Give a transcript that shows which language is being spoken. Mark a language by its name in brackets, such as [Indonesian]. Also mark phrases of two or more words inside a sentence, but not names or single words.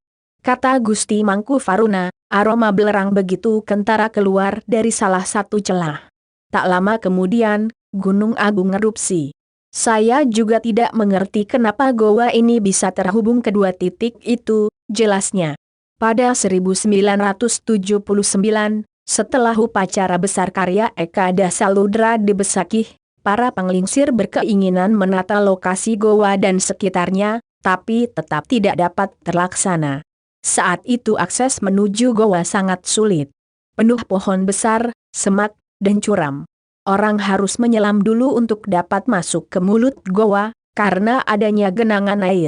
[Indonesian] Kata Gusti Mangku Faruna, aroma belerang begitu kentara keluar dari salah satu celah. Tak lama kemudian, Gunung Agung erupsi. Saya juga tidak mengerti kenapa goa ini bisa terhubung kedua titik itu, jelasnya. Pada 1979, setelah upacara besar karya Eka Dasaludra di Besakih, para penglingsir berkeinginan menata lokasi goa dan sekitarnya, tapi tetap tidak dapat terlaksana. Saat itu akses menuju goa sangat sulit. Penuh pohon besar, semak, dan curam. Orang harus menyelam dulu untuk dapat masuk ke mulut goa, karena adanya genangan air.